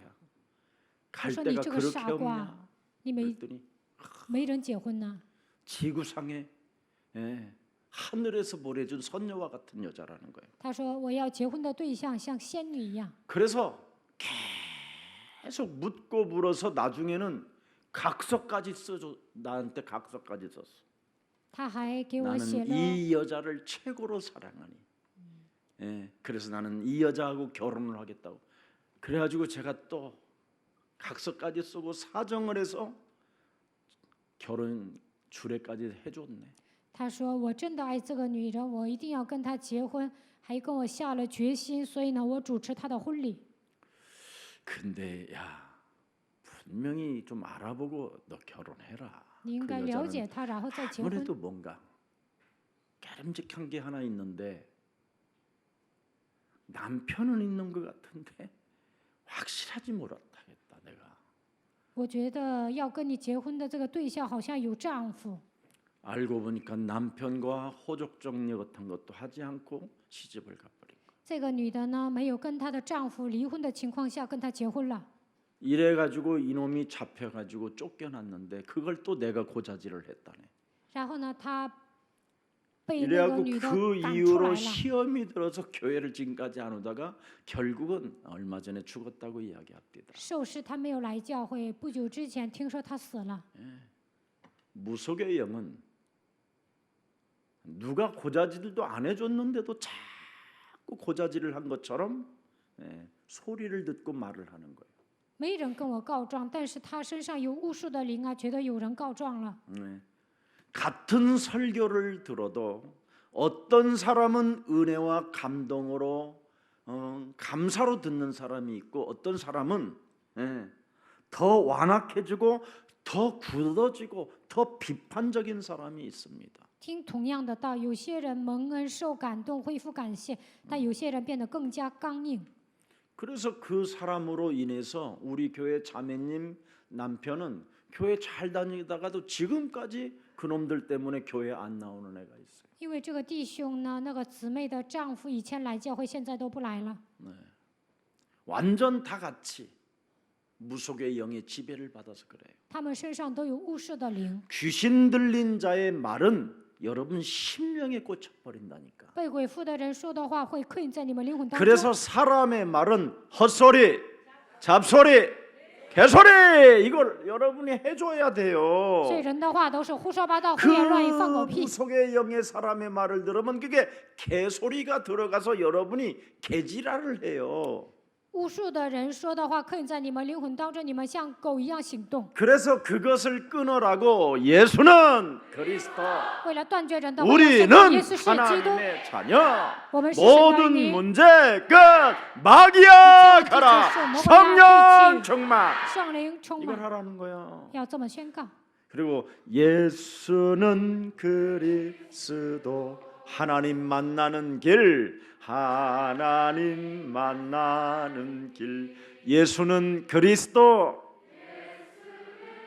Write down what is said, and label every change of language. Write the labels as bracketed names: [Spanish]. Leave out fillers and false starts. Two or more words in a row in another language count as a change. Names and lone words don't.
[Chinese] 他 [Korean] 갈 [Chinese] 说：“你 [Korean] 데가 [Chinese] 这个 [Korean] 그렇게 [Chinese] 傻瓜 [Korean] 없냐?" ， [Chinese] 你没 [Korean] 그랬더니 [Chinese] 没人结婚呢？ [Korean] 지구상에 예, 하늘에서 보내준 선녀와 같은 여자라는 거예요. [Chinese] 他说：“我要结婚的对象像仙女一样。 [Korean] 그래서 계속 묻고 물어서 나중에는 각서까지 써줘. 나한테 각서까지 썼어. [Chinese] 他还给我 [Korean] 나는 [Chinese] 写了 [Korean] 이 여자를 최고로 사랑하니. 예, 그래서 나는 이 여자하고 결혼을 하겠다고. 그래가지고 제가 또 각서까지 쓰고 사정을 해서 결혼 주례까지 해줬네. [Chinese] 他说我真的爱这个女人，我一定要跟她结婚，还跟我下了决心，所以呢，我主持她的婚礼。 [Korean] 근데 야 분명히 좀 알아보고 너 결혼해라. [Chinese] 你应 [Korean] 그 [Chinese] 该了解 [Korean] 여자는 [Chinese] 她，然后再结婚。 [Korean] 아무래도 뭔가 깨름직한 게 하나 있는데 남편은 있는 것 같은데 확실하지 못하겠다 내가. [Chinese] 我觉得要跟你结婚的这个对象好像有丈夫， [Korean] 알고 보니까 남편과 호적 정리 같은 것도 하지 않고 시집을 가버린 거. [Chinese] 这个女的呢没有跟她的丈夫离婚的情况下跟他结婚了。 [Korean] 이래가지고 이놈이 잡혀가지고 쫓겨났는데 그걸 또 내가 고자질을 했다네. [Chinese] 然后呢，她被那个 [Korean] 이래갖고 [Chinese] 女的 [Korean] 그 [Chinese] 赶出来 [Korean] 이후로 [Chinese] 了。 [Korean] 시험이 들어서 교회를 지금까지 안 오다가 결국은 얼마 전에 죽었다고 이야기합니다. [Chinese] 受试她没有来教会，不久之前听说她死了。 [Korean] 무속의 영은 누가 고자질도 안 해줬는데도 자꾸 고자질을 한 것처럼 소리를 듣고 말을 하는 거예요. [Chinese] 没人跟我告状，但是她身上有巫术的灵啊，觉得有人告状了。 [Korean] 같은 설교를 들어도 어떤 사람은 은혜와 감동으로 감사로 듣는 사람이 있고 어떤 사람은 더 완악해지고 더 굳어지고 더 비판적인 사람이 있습니다. [Chinese] 听同样的道，有些人蒙恩受感动，恢复感谢，但有些人变得更加刚硬。 [Korean] 그래서 그 사람으로 인해서 우리 교회 자매님 남편은 교회 잘 다니다가도 지금까지 그놈들 때문에 교회 안 나오는 애가 있어요. [Chinese] 因为这个弟兄呢，那个姊妹的丈夫以前来教会，现在都不来了。 [Korean] 완전 다 같이 무속의 영의 지배를 받아서 그래요. [Chinese] 他们身上都有巫术的灵， [Korean] 귀신 들린 자의 말은 여러분 심령에 꽂혀 버린다니까. [Chinese] 被鬼附的人说的话会刻印在你们灵魂当中。 [Korean] 그래서 사람의 말은 헛소리, 잡소리, 개소리 이걸 여러분이 해줘야 돼요. [Chinese] 所以人的话都是胡说八道、胡 [Korean] 그 [Chinese] 言乱语、放狗屁。 [Korean] 무속의 영의 사람의 말을 들으면 그게 개소리가 들어가서 여러분이 개지랄을 해요. [Chinese] 巫术的人说的话刻印在你们灵魂当中，你们像狗一样行动。 [Korean] 그래서 그것을 끊으라고 예수는 그리스도, [Chinese] 为了断绝人的话，要宣告 [Korean] 우리는 [Chinese] 耶稣是基督， [Korean] 하나님의 자녀. [Chinese] 我们是神的儿 [Korean] 모든 [Chinese] 女。 [Korean] 문제 끝. 마귀야 가라. 성령 충만. [Chinese] 圣灵充 [Korean] 이걸 [Chinese] 满， [Korean] 하라는 거야. [Chinese] 要这么宣告。 [Korean] 그리고 예수는 그리스도 하나님 만나는 길, 하나님 만나는 길. 예수는 그리스도.